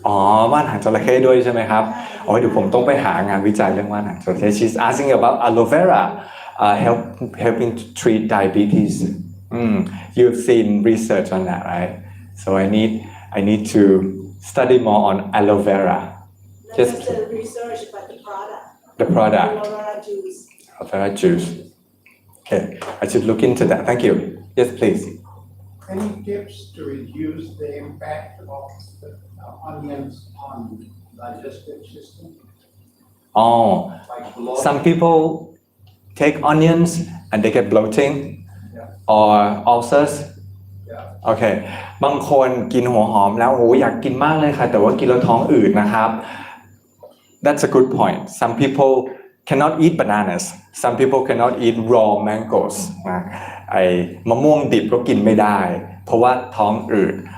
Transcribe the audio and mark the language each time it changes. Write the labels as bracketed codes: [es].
[th] อ๋อว่านหางจระเข้ด้วยใช่ไหมครับอ๋อเดี๋ยวผมต้องไปหางานวิจัยเรื่องว่านหางจระเข้ [en] She's asking about aloe vera helping to treat diabetes You've seen research on that right so I need to study more on aloe vera Not just just the research but the the product product aloe vera juice aloe vera juice okay I should look into that thank you yes please Any tips to reduce the impact of the onions on digestive system? oh Like bloating? some people take onions and they get bloating or ulcers Yeah. [th] โอเคบางคนกินหัวหอมแล้วโอ้อยากกินมากเลยค่ะแต่ว่ากินแล้วท้องอืดนะครับ [en] That's a good point some people cannot eat bananas some people cannot eat raw mangoes [th] นะไอ้มะม่วงดิบก็กินไม่ได้เพราะว่าท้องอืด